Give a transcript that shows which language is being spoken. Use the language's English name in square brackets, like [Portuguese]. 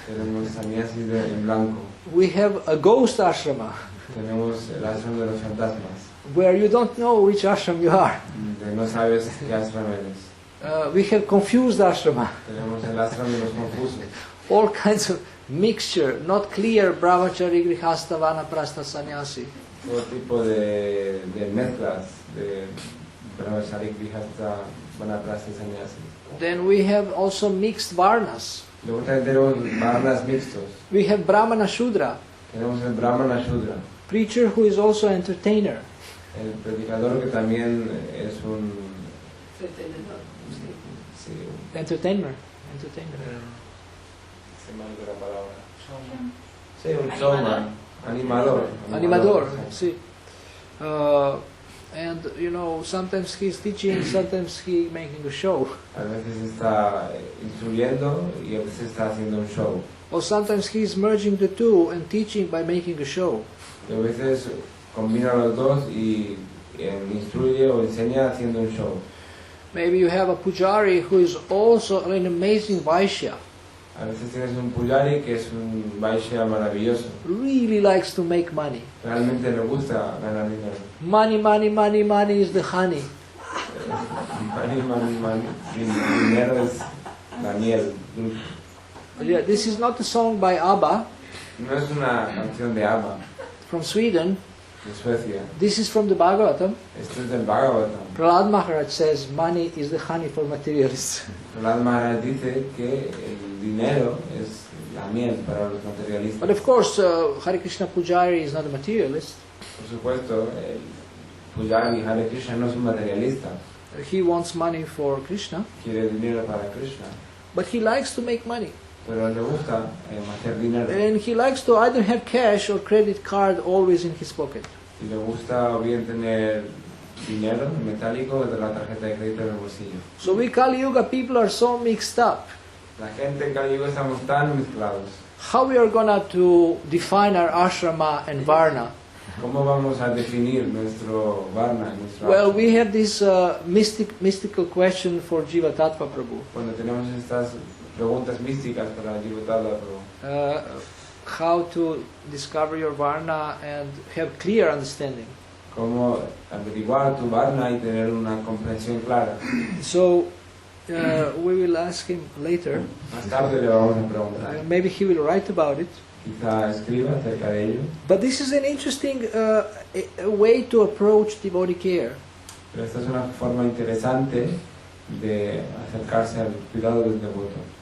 [Spanish] Tenemos sannyasis en blanco. [English] We have a ghost ashrama [Spanish] Tenemos el ashram de los fantasmas, [English] where you don't know which ashram you are. [Spanish] donde no sabes qué ashram eres. [English] We have confused ashrama. [Spanish] Tenemos el ashram de los confusos. [English] All kinds of mixture, not clear brahmachari, grihastha, vanaprastha, sannyasi. [Spanish] Todo tipo de mezclas de brahmachari, grihastha, vanaprastha y sannyasi. [English] Then we have also mixed varnas. [Spanish] Luego también tenemos varnas mixtos. [English] We have brahmana shudra, [Spanish] Tenemos el brahmana shudra, [English] preacher who is also entertainer. [Spanish] el predicador que también es un... Sí, [English] Entertainer. [Spanish] se me olvidó la palabra. Sí, un showman, animador. Animador, sí. sí. [English] And sometimes he's teaching, sometimes he making a show. [Spanish] A veces está instruyendo y a veces está haciendo un show. [English] Or sometimes he's merging the two and teaching by making a show. [Spanish] Y a veces combina los dos y instruye o enseña haciendo un show. [English] Maybe you have a pujari who is also an amazing Vaishya. [Spanish] A veces tienes un pujari que es un Vaishya maravilloso. [English] Really likes to make money. [Spanish] Realmente le gusta ganar dinero. [English] Money, money, money, money is the honey. [Spanish] Money. Dinero es la miel. [English] Yeah, this is not a song by ABBA [Spanish] No es una canción de ABBA, [English] from Sweden. [Spanish] de Suecia. [English] This is from the Bhagavatam. [Spanish] Esto es del Bhagavatam. [English] Prahlad Maharaj says money is the honey for materialists. [Spanish] Srimad Maharaj dice que el dinero es la miel para los materialistas. [English] But of course, Hare Krishna Pujari is not a materialist. [Spanish] Por supuesto, el Pujari Hare Krishna no es un materialista. [English] He wants money for Krishna, [Spanish] Quiere dinero para Krishna. [English] but he likes to make money. [Spanish] Pero le gusta hacer dinero. [English] And he likes to either have cash or credit card always in his pocket. [Spanish] Y le gusta bien tener dinero metálico de la tarjeta de crédito en el bolsillo. [English] So we Kali Yuga people are so mixed up. [Spanish] La gente en Kali Yuga estamos tan mezclados. [English] How we are gonna to define our ashrama and varna? [Spanish] ¿Cómo vamos a definir nuestro varna, nuestro [English] Well, [Spanish] ashram? [English] we have this mystical question for Jiva Tattva Prabhu. [Spanish] Cuando tenemos estas preguntas místicas para Jivatala Prabhu. [English] How to discover your varna and have clear understanding. [Spanish] Cómo averiguar tu varna y tener una comprensión clara. [English] So we will ask him later. [Spanish] Más tarde le vamos a preguntar. [English] Maybe he will write about it. [Spanish] Quizá escriba acerca de ello. [English] But this is an interesting way to approach devotee care. [Spanish] Pero esta es una forma interesante de acercarse al cuidado del devoto.